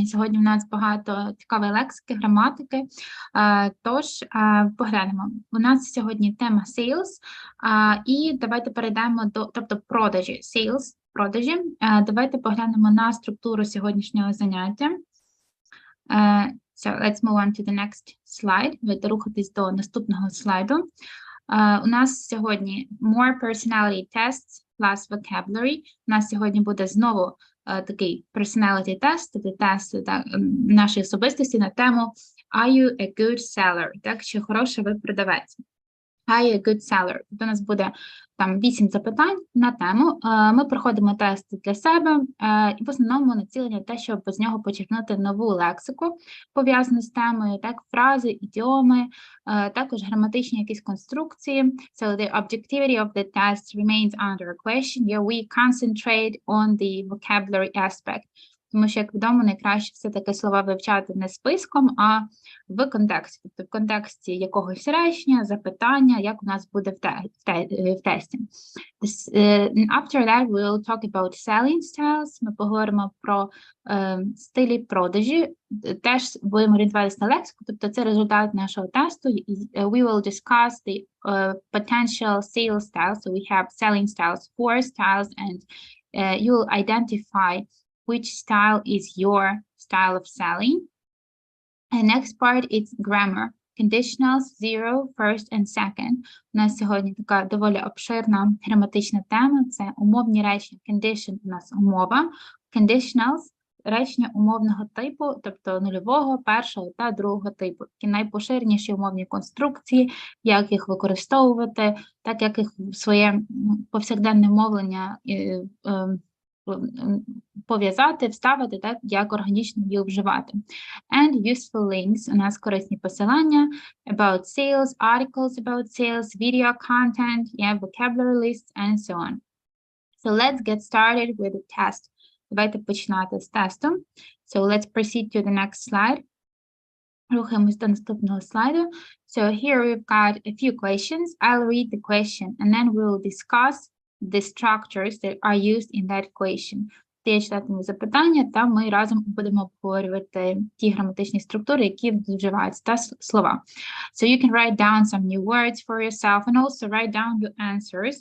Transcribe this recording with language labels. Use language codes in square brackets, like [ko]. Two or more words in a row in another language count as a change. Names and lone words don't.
[uk] Сьогодні у нас багато цікавої лексики, граматики, тож поглянемо. У нас сьогодні тема Sales, і давайте перейдемо до, тобто продажі, Sales, продажі. Давайте поглянемо на структуру сьогоднішнього заняття. [en] So let's move on to the next slide. [uk] Давайте рухатись до наступного слайду. У нас сьогодні [en] more personality tests plus vocabulary. [uk] У нас сьогодні буде знову такий [en] personality test, [uk] тобто тест нашої особистості на тему [en] Are you a good seller? [uk] Так, чи хороший ви продавець? [en] Are you a good seller? [uk] Тобто у нас буде там 8 запитань на тему. Ми проходимо тести для себе, і в основному націлення те, щоб з нього почерпнути нову лексику, пов'язану з темою, так, фрази, ідіоми, також граматичні якісь конструкції. [en] So the objectivity of the test remains under question. Here we concentrate on the vocabulary aspect. [uk] Тому що, як відомо, найкраще все-таки слова вивчати не списком, а в контексті. Тобто в контексті якогось речення, запитання, як у нас буде в тесті. [en] After that, we'll talk about selling styles. [uk] Ми поговоримо про стилі продажі. Теж будемо орієнтуватися на лексику, тобто це результат нашого тесту. [en] We will discuss the potential sales styles. So we have selling styles, 4 styles, and you will identify which style is your style of selling. And next part is grammar. Conditionals, zero, first and second. [uk] У нас сьогодні така доволі обширна граматична тема. Це умовні речення. Condition у нас умова. Conditionals – речення умовного типу, тобто нульового, першого та другого типу. Такі найпоширеніші умовні конструкції, як їх використовувати, так як їх в своє повсякденне мовлення пов'язати, вставити, так, як органічно їх вживати. [en] And useful links, [uk] у нас корисні посилання, [en] about sales, articles about sales, video content, yeah, vocabulary lists, and so on. So let's get started with the test. [uk] Давайте починати з тесту. [en] So let's proceed to the next slide. [uk] Рухаємось до наступного слайду. [en] So here we've got a few questions. I'll read the question and then we'll discuss the structures that are used in that question. [uk] Я читатиму запитання, та ми разом будемо обговорювати ті граматичні структури, які вживаються, та слова. [en] So you can write down some new words for yourself and also write down your answers.